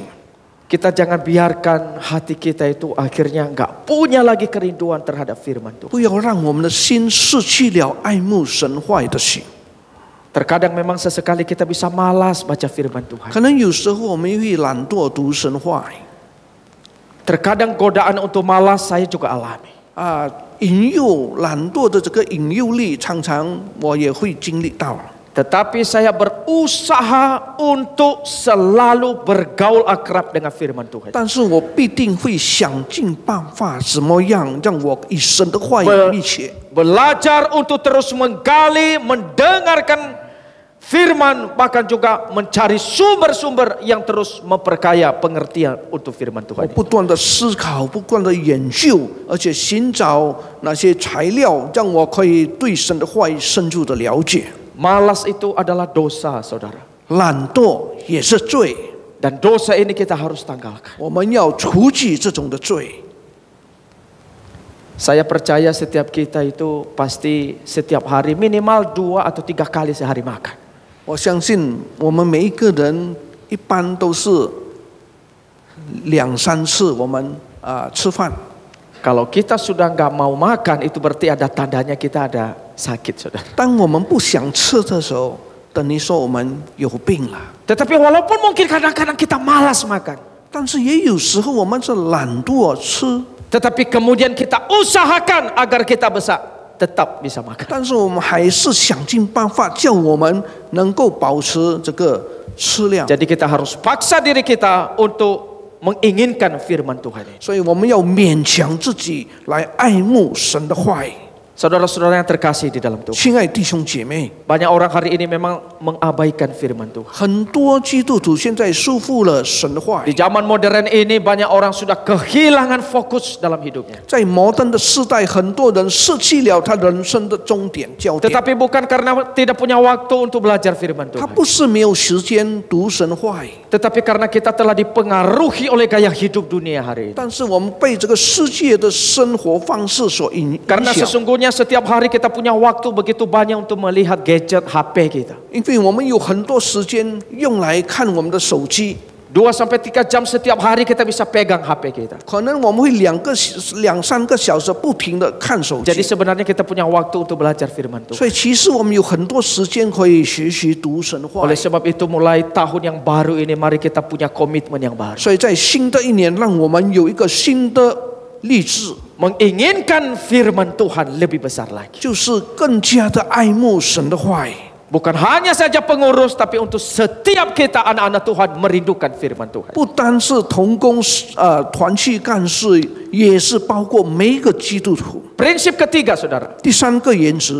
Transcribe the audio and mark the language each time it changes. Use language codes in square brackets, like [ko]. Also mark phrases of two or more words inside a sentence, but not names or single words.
[id] Kita jangan biarkan hati kita itu akhirnya enggak punya lagi kerinduan terhadap firman Tuhan. [zh] 不要让我们的心失去了爱慕神话语的心。 [id] Terkadang memang sesekali kita bisa malas baca firman Tuhan. [zh] 可能有时候我们会懒惰读神话语。 [id] Terkadang godaan untuk malas saya juga alami. [zh] 引诱、懒惰的这个引诱力，常常我也会经历到。 [id] Tetapi saya berusaha untuk selalu bergaul akrab dengan firman Tuhan. [zh] 但是我必定会想尽办法，怎么样让我与神的话语密切。 [id] Belajar untuk terus menggali, mendengarkan firman, bahkan juga mencari sumber-sumber yang terus memperkaya pengertian untuk firman [zh] 我 [id] Tuhan. [zh] 不断的思考，不断的研究，而且寻找那些材料，让我可以对神的话语深入的了解。 [id] Malas itu adalah dosa, saudara. [zh] 懒惰也是罪， [id] Dan dosa ini kita harus tanggalkan. [zh] 我们要除去这种的罪。 [id] Saya percaya setiap kita itu pasti setiap hari minimal 2 atau 3 kali sehari makan. [zh] 我相信我们每一个人一般都是2-3次我们吃饭。 [id] Kalau kita sudah nggak mau makan, itu berarti ada tandanya kita ada sakit, saudara. [zh] 当我们不想吃的时候，等于说我们有病了。 [id] Tetapi walaupun mungkin kadang-kadang kita malas makan, [zh] 但是也有时候我们是懒惰吃， [id] tetapi kemudian kita usahakan agar kita bisa tetap bisa makan. [zh] 但是我们还是想尽办法叫我们能够保持这个吃量。 [id] Jadi kita harus paksa diri kita untuk menginginkan firman Tuhan ini. [zh] 所以我们要勉强自己来爱慕神的话语。 [id] Saudara-saudara yang terkasih di dalam Tuhan. [zh] 亲爱弟兄姐妹， [id] Banyak orang hari ini memang mengabaikan firman Tuhan. [zh] 很多基督徒现在束缚了神的话 [id] Di [zh] 语， [id] zaman modern ini banyak orang sudah kehilangan fokus dalam hidupnya. [zh] 在摩登的世代，很多人失去了他人生的终点焦点。 [id] Tetapi bukan karena tidak punya waktu untuk belajar firman [zh] 他 [id] Tuhan. [zh] 不是没有时间读神话语， [id] Tetapi karena kita telah dipengaruhi oleh gaya hidup dunia hari ini. [zh] 但是我们被这个世界的生活方式所影 [id] Karena [zh] 响。 [id] sesungguhnya setiap hari kita punya waktu begitu banyak untuk melihat gadget HP kita. [zh] 因为我们有很多时间用来看我们的手机， [id] 2 sampai 3 jam setiap hari kita bisa pegang HP kita. [zh] 可能我们会2、3个小时不停的看手 [id] Jadi [zh] 机。 [id] sebenarnya kita punya waktu untuk belajar firman Tuhan. [zh] 所以其实我们有很多时间可以学习读神话 [id] Oleh。sebab itu mulai tahun yang baru ini mari kita punya komitmen yang baru. [zh] 所以在新的一年，让我们有一个新的立志， [id] Menginginkan firman Tuhan lebih besar lagi. [zh] 就是更加的爱慕神的话语。 [id] Bukan hanya saja pengurus, tapi untuk setiap kita anak-anak Tuhan merindukan firman Tuhan. [zh] 不单是同工团契干事，也是包括每一个基督徒。 [id] Prinsip ketiga, saudara. [zh] 第三个原则，